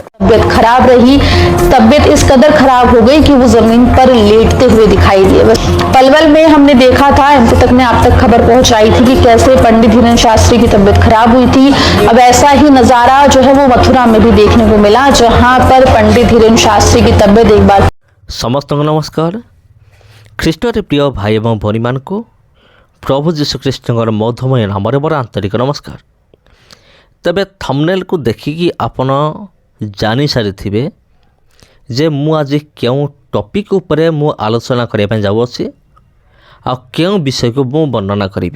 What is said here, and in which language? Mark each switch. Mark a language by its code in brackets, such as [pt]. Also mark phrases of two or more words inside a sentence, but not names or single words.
[hi] तबियत खराब रही, तबियत इस कदर खराब हो गई कि वो जमीन पर लेटते हुए दिखाई दिए। पलवल में हमने देखा था, एमपी तक ने आप तक खबर पहुंचाई थी कि कैसे पंडित धीरेन्द्र शास्त्री की तबियत खराब हुई थी। अब ऐसा ही नजारा जो है वो मथुरा में भी देखने को मिला, जहां पर पंडित धीरेन्द्र शास्त्री की तबियत एक बार। [or] ସମସ୍ତ ନମସ୍କାର। ଖ୍ରୀଷ୍ଟରେ ପ୍ରିୟ ଭାଇ ଏବଂ ଭଉଣୀମାନଙ୍କୁ ପ୍ରଭୁ ଯୀଶୁଖ୍ରୀଷ୍ଟଙ୍କର ମଧୁମୟ ନାମରେ ମୋର ଆନ୍ତରିକ ନମସ୍କାର। ତେବେ ଥମ୍ବନେଲ୍କୁ ଦେଖିକି ଆପଣ ଜାଣିସାରିଥିବେ ଯେ ମୁଁ ଆଜି କେଉଁ ଟପିକ୍ ଉପରେ ମୁଁ ଆଲୋଚନା କରିବା ପାଇଁ ଯାଉଅଛି ଆଉ କେଉଁ ବିଷୟକୁ ମୁଁ ବର୍ଣ୍ଣନା କରିବି।